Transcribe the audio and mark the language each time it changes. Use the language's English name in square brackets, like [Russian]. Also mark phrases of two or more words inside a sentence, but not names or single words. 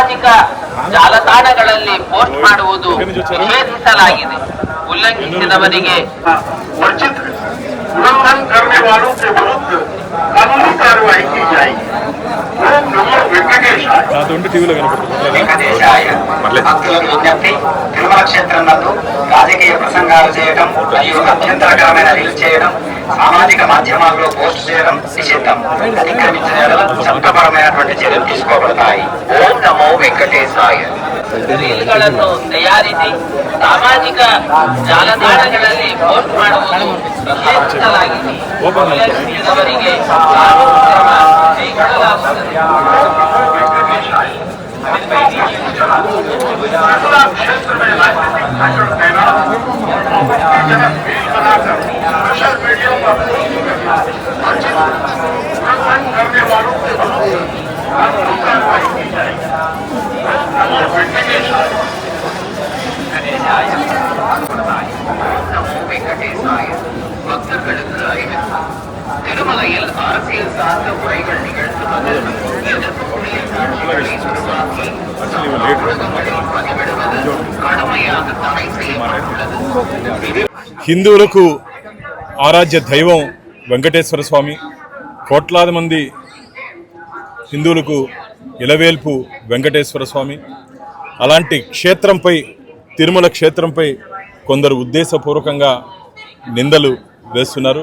[Kannada] ಜಾಲತಾಣಗಳಲ್ಲಿ ಪೋಸ್ಟ್ ಮಾಡುವುದು ನಿಷೇಧಿಸಲಾಗಿದೆ. ಉಲ್ಲಂಘಿಸಿದವರಿಗೆ [Hindi] उल्लंघन करने वालों के विरुद्ध कानूनी कार्रवाई की जाएगी. ओम नमो वेंकटेशाय. [Telugu] భక్తులకు విజ్ఞప్తి, తిరుమల క్షేత్రం నందు రాజకీయ ప్రసంగాలు చేయడం మరియు అభ్యంతరకరమైన రీల్స్ చేయడం, సామాజిక మాధ్యమాల్లో పోస్ట్ చేయడం నిషిద్ధం. అతిక్రమించిన చట్టపరమైనటువంటి చర్యలు తీసుకోబడతాయి. ఓం నమో వెంకటేశాయ. [Kannada] ರೀಲ್ಗಳನ್ನು ತಯಾರಿಸಿ ಸಾಮಾಜಿಕ ಜಾಲತಾಣಗಳಲ್ಲಿ ಪೋಸ್ಟ್ ಮಾಡುವುದು ನಿಷೇಧಿಸಲಾಗಿದೆ. ಉಲ್ಲಂಘಿಸಿದವರಿಗೆ ಕಾನೂನು ಕ್ರಮ ಕೈಗೊಳ್ಳಲಾಗುತ್ತದೆ. [Hindi] क्षेत्र में राजनीतिक भाषण देना, सोशल मीडिया पर उल्लंघन करने वालों के विरुद्ध कानूनी कार्रवाई की जाएगी. नमो वेंकटेशाय. [Tamil] நமோ வெங்கடேசாய. பக்தர்களுக்கு அறிவிப்பு. திருமலையில் அரசியல் சார்ந்த உரைகள் நிகழ்த்துவது, எதிர்ப்புக்குரிய காட்சிகளை உருவாக்கி ஊடகங்களில் பதிவிடுவது கடுமையாக தடை செய்யப்பட்டுள்ளது. [Telugu] హిందువులకు ఆరాధ్య దైవం వెంకటేశ్వర స్వామి. కోట్లాది మంది హిందువులకు ఇలవేల్పు వెంకటేశ్వర స్వామి. అలాంటి క్షేత్రంపై, తిరుమల క్షేత్రంపై కొందరు ఉద్దేశపూర్వకంగా నిందలు వేస్తున్నారు.